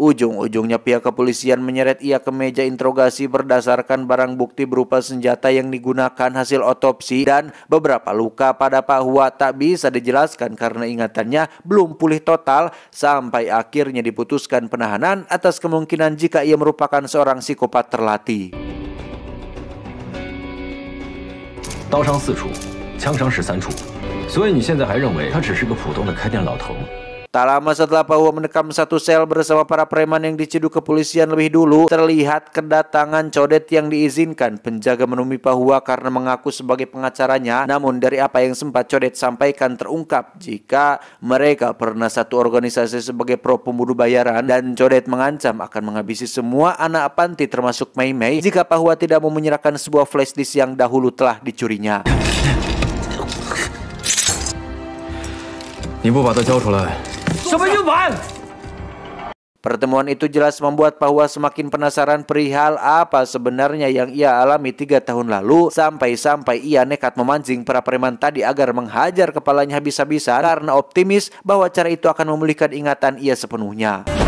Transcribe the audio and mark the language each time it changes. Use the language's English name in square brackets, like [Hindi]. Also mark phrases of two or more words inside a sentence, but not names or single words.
[Indonesian] ujung-ujungnya pihak kepolisian menyeret ia ke meja interogasi berdasarkan barang bukti berupa senjata yang digunakan hasil otopsi dan beberapa luka pada Pak Hua tak bisa dijelaskan karena ingatannya belum pulih total, sampai akhirnya diputuskan penahanan atas kemungkinan jika ia merupakan seorang psikopat terlatih. [Chinese] 刀伤4处，枪伤13处。所以你现在还认为他只是个普通的开店老头？ [Indonesian] Tak lama setelah Pak Hua mendekam satu sel bersama para preman yang diciduk kepolisian lebih dulu, terlihat kedatangan Codet yang diizinkan penjaga menemui Pak Hua karena mengaku sebagai pengacaranya. Namun dari apa yang sempat Codet sampaikan terungkap jika mereka pernah satu organisasi sebagai pro pembunuh bayaran, dan Codet mengancam akan menghabisi semua anak panti termasuk Mei Mei jika Pak Hua tidak mau menyerahkan sebuah [English] flash disk [Indonesian] yang dahulu telah dicurinya. [Chinese] 你不把他交出来，什么硬板？ [Indonesian] Pertemuan itu jelas membuat Pak Hua semakin penasaran perihal apa sebenarnya yang ia alami 3 tahun lalu, sampai-sampai ia nekat memancing para preman tadi agar menghajar kepalanya habis-habisan karena optimis bahwa cara itu akan memulihkan ingatan ia sepenuhnya.